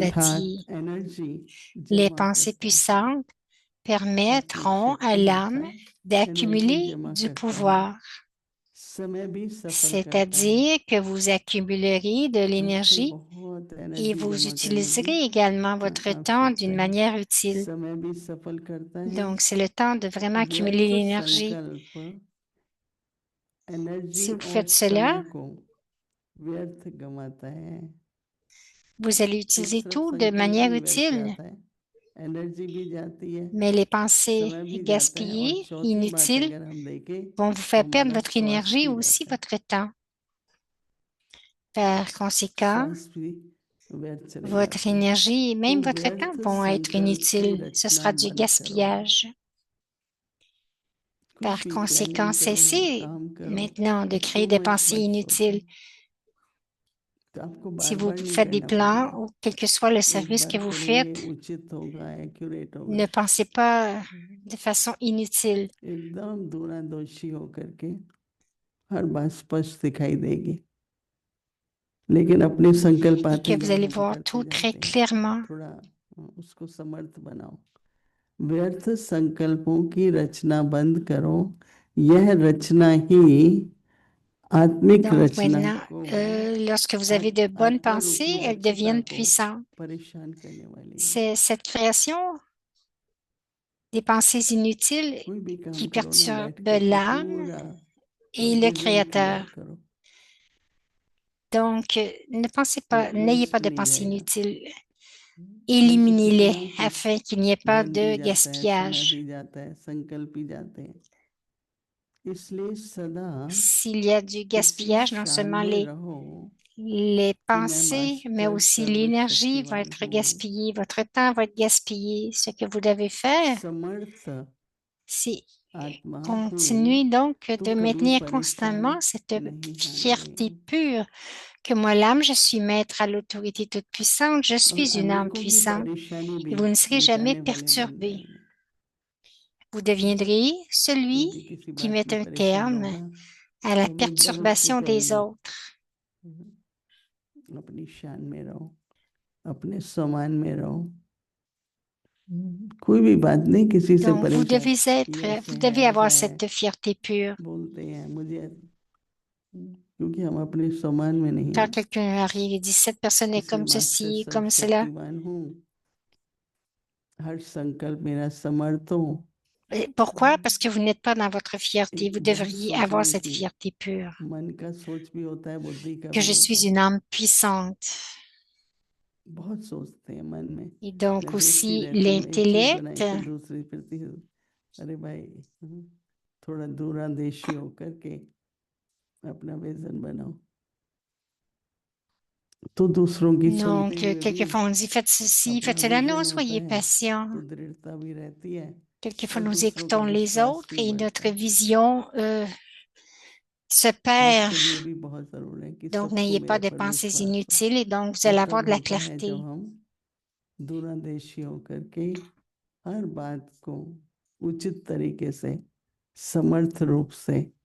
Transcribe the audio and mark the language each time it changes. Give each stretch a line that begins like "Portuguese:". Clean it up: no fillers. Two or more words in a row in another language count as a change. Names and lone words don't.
Hindi: अर्थात
French: dit,
Hindi: एनर्जी
French: les
Hindi: जमा
French: pensées
Hindi: करता है।
French: puissantes
Hindi: आत्मिक
French: permettront à
Hindi: शक्ति
French: l'âme
Hindi: अर्थात एनर्जी
French: d'accumuler
Hindi: जमा
French: du
Hindi: करता है,
French: pouvoir.
Hindi: समय भी सफल करता है।
French: C'est-à-dire que vous accumulerez de
Hindi: इससे
French: l'énergie
Hindi: बहुत
French: et
Hindi: एनर्जी
French: vous
Hindi: जमा करने
French: utiliserez
Hindi: की
French: également votre temps d'une
Hindi: आवश्यकता है।
French: manière utile.
Hindi: समय भी सफल करता है।
French: Donc, c'est le temps de vraiment accumuler
Hindi: व्यर्थ
French: l'énergie.
Hindi: संकल्प एनर्जी
French: Si vous
Hindi: और
French: faites
Hindi: समय
French: cela,
Hindi: को व्यर्थ गमाता है।
French: vous allez
Hindi: एक
French: utiliser
Hindi: तरफ
French: tout de
Hindi: संकल्प
French: manière
Hindi: ही व्यर्थ
French: utile,
Hindi: जाता है, एनर्जी भी जाती है,
French: mais les pensées
Hindi: समय भी जाता है, और
French: gaspillées,
Hindi: चौथी बात
French: inutiles,
Hindi: अगर हम देखें
French: vont vous
Hindi: तो
French: faire perdre
Hindi: हमारा
French: votre
Hindi: श्वास
French: énergie
Hindi: भी
French: aussi
Hindi: जाता है।
French: votre temps. Par conséquent,
Hindi: श्वास भी व्यर्थ चले
French: votre
Hindi: जाते हैं।
French: énergie et
Hindi: तो
French: même votre temps
Hindi: व्यर्थ
French: vont être
Hindi: संकल्प की
French: inutiles. Ce
Hindi: रचना
French: sera du
Hindi: बंद करो।
French: gaspillage.
Hindi: कुछ
French: Par
Hindi: भी
French: conséquent,
Hindi: प्लानिंग करो,
French: cessez
Hindi: काम करो,
French: maintenant de créer
Hindi: too
French: des
Hindi: much
French: pensées
Hindi: मत सोचो।
French: inutiles.
Hindi: तो आपको
French: Si
Hindi: बार
French: vous
Hindi: बार नहीं
French: faites des
Hindi: करना
French: plans
Hindi: पड़ेगा,
French: ou quel que soit le
Hindi: एक
French: service
Hindi: बार
French: que vous
Hindi: करेंगे
French: faites,
Hindi: उचित होगा, एक्यूरेट होगा।
French: ne pensez pas de façon inutile.
Hindi: एकदम दूरदर्शी होकर के हर बात स्पष्ट दिखाई देगी, लेकिन अपने संकल्प
French: Et
Hindi: आते
French: que vous
Hindi: जाए,
French: allez
Hindi: हम
French: voir
Hindi: करते
French: tout très
Hindi: जाते हैं।
French: clairement.
Hindi: थोड़ा उसको समर्थ बनाओ। व्यर्थ संकल्पों की रचना बंद करो। यह रचना ही आत्मिक
French: Donc
Hindi: रचना
French: maintenant,
Hindi: को,
French: lorsque vous avez de bonnes
Hindi: आत्मा रूपी
French: pensées, elles
Hindi: रचयिता
French: deviennent
Hindi: को
French: puissantes.
Hindi: परेशान करने वाली है।
French: C'est cette création des pensées inutiles
Hindi: कोई भी काम
French: qui
Hindi: करो ना, बैठ
French: perturbent
Hindi: करके
French: l'âme
Hindi: पूरा
French: et le
English: vision clear
French: Créateur.
Hindi: करो।
French: Donc, ne pensez pas,
Hindi: एक
French: n'ayez pas
Hindi: वेस्ट
French: de
Hindi: नहीं
French: pensées
Hindi: जाएगा।
French: inutiles.
Hindi: नहीं तो
French: Éliminez-les
Hindi: कितना कुछ
French: afin qu'il n'y ait pas
Hindi: धन भी
French: de
Hindi: जाता है, समय
French: gaspillage.
Hindi: भी जाता है, संकल्प भी जाते हैं। इसलिए सदा
French: S'il y a du
Hindi: इसी
French: gaspillage, non
Hindi: शान
French: seulement
Hindi: में रहो
French: les
Hindi: कि मैं
French: pensées, mais
Hindi: मास्टर
French: aussi l'énergie va
Hindi: सर्वशक्तिमान
French: être
Hindi: हूँ।
French: gaspillée, votre temps va être gaspillé. Ce que vous devez faire,
Hindi: समर्थ
French: c'est
Hindi: आत्मा
French: continuer
Hindi: हूँ,
French: donc
Hindi: तो
French: de
Hindi: कभी
French: maintenir
Hindi: परेशान
French: constamment cette
Hindi: नहीं
French: fierté
Hindi: होंगे।
French: pure que moi, l'âme, je suis maître à l'autorité toute puissante, je
Hindi: और
French: suis une âme
Hindi: अनेकों की
French: puissante
Hindi: परेशानी भी
French: et vous ne serez jamais
Hindi: मिटाने वाले बन
French: perturbé.
Hindi: जाएंगे।
French: Vous deviendrez
Hindi: कोई
French: celui
Hindi: भी किसी
French: qui
Hindi: बात
French: met
Hindi: में
French: un
Hindi: परेशान
French: terme
Hindi: होगा
French: à la
Hindi: तो हम एकदम उसको
French: perturbation des
Hindi: कहेंगे,
French: autres.
Hindi: अपनी शान में रहो, अपने सम्मान में रहो। कोई भी बात नहीं, किसी से
French: Donc,
Hindi: परेशान, ये
French: vous
Hindi: ऐसे है,
French: devez
Hindi: ऐसा
French: avoir
Hindi: है,
French: cette fierté pure.
Hindi: बोलते हैं मुझे, क्योंकि हम अपने सम्मान में नहीं
French: Quand
Hindi: हैं।
French: quelqu'un arrive et dit cette personne est
Hindi: इसलिए
French: comme
Hindi: मास्टर
French: ceci, comme cela,
Hindi: सर्वशक्तिमान हूँ, हर संकल्प मेरा समर्थ हो।
French: et pourquoi? Parce que vous n'êtes pas dans votre fierté. Vous
Hindi: बहुत
French: devriez
Hindi: सोचते
French: avoir
Hindi: हैं
French: cette
Hindi: कि
French: fierté pure.
Hindi: मन का सोच भी होता है, बुद्धि का
French: Que
Hindi: भी
French: je
Hindi: होता
French: suis
Hindi: है।
French: une âme puissante.
Hindi: बहुत सोचते हैं मन में,
French: Et donc
Hindi: मैं देखती
French: aussi
Hindi: रहती हूँ, एक चीज बनाई
French: l'intellect.
Hindi: फिर दूसरी, फिर तीसरी। अरे भाई, थोड़ा दूरंदेशी होकर के अपना विजन बनाओ, तो दूसरों की
French: Donc,
Hindi: सुनते हुए भी
French: quelquefois on dit faites ceci,
Hindi: अपना
French: faites cela. Non,
Hindi: विजन होता
French: soyez
Hindi: है,
French: patient.
Hindi: तो दृढ़ता भी रहती है,
French: Quelquefois
Hindi: और
French: nous
Hindi: दूसरों का
French: écoutons les
Hindi: विश्वास
French: autres
Hindi: भी
French: et
Hindi: बढ़ता
French: notre
Hindi: है।
French: vision se perd.
Hindi: आजकल ये भी बहुत जरूरी है कि
French: Donc,
Hindi: सबको
French: n'ayez
Hindi: मेरे
French: pas de
Hindi: पर
French: pensées
Hindi: विश्वास हो।
French: inutiles et donc vous
Hindi: वो
French: allez avoir
Hindi: तब
French: de la
Hindi: होता है जब
French: clarté.
Hindi: हम दूरंदेशी होकर के हर बात को उचित तरीके से, समर्थ रूप से,